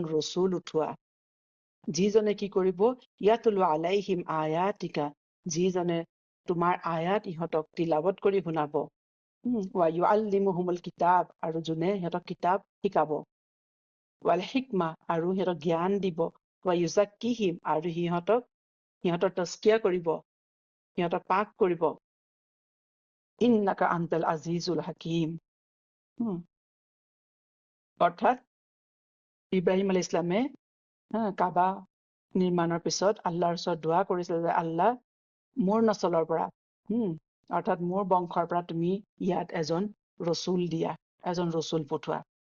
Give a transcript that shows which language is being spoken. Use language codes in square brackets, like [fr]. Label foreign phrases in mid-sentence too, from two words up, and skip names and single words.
[as] ৰসুল উঠোৱা, যিজনে কি কৰিব, [ar] يتلو عليهم آياتك, [as] যিজনে তোমাৰ আয়াত ইহঁতক তিলাৱত কৰি শুনাব, [ar] ويعلمهم الكتاب, [as] আৰু যোনে সিহঁতক কিতাপ শিকাব, [ar] والحكمة, [as] আৰু সিহঁতক জ্ঞান দিব, [ar] ويزكيهم, [as] আৰু সিহঁতৰ তাস্কিয়া কৰিব, সিহঁতক পাক কৰিব, [ar] إنك أنت العزيز الحكيم. [as] অৰ্থাৎ ইব্ৰাহিম [ar] عليه السلام [as] কাবা নিৰ্মাণৰ পিছত আল্লাহৰ ওচৰত দোৱা কৰিছিল যে আল্লাহ, মোৰ নচলৰ পৰা, অৰ্থাৎ মোৰ বংশৰ পৰা তুমি ইয়াত এজন ৰচুল দিয়া, এজন ৰচুল পঠোৱা।